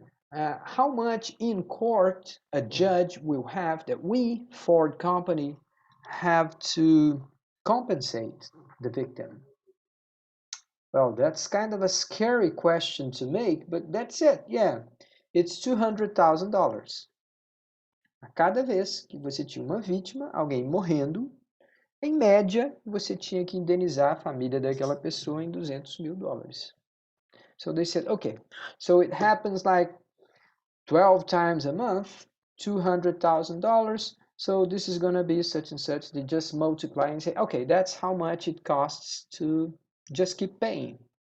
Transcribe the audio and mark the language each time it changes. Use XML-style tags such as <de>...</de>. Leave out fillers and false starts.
<en>How much in court a judge will have that we, Ford Company, have to compensate the victim? Well, that's kind of a scary question to make, but that's it. Yeah, it's $200,000.</en> <pt>A cada vez que você tinha uma vítima, alguém morrendo, em média, você tinha que indenizar a família daquela pessoa em $200 mil.</pt> <en>So they said, okay, so it happens like 12 times a month, $200,000. So this is going to be such and such. They just multiply and say, okay, that's how much it costs to just keep paying.</en>